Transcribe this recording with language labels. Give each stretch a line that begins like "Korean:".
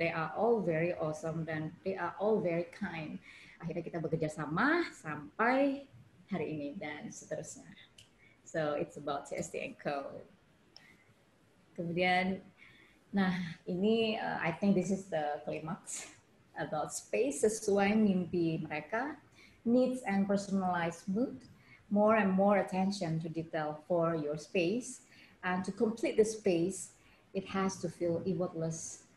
English: They are all very awesome dan they are all very kind.
Indonesian: Akhirnya kita bekerja sama sampai hari ini dan seterusnya.
English: So it's about CST & Co.
Indonesian: Kemudian, nah ini
English: I think this is the climax about space
Indonesian: sesuai mimpi mereka,
English: needs and personalized mood, more and more attention to detail for your space, and to complete the space, it has to feel effortless.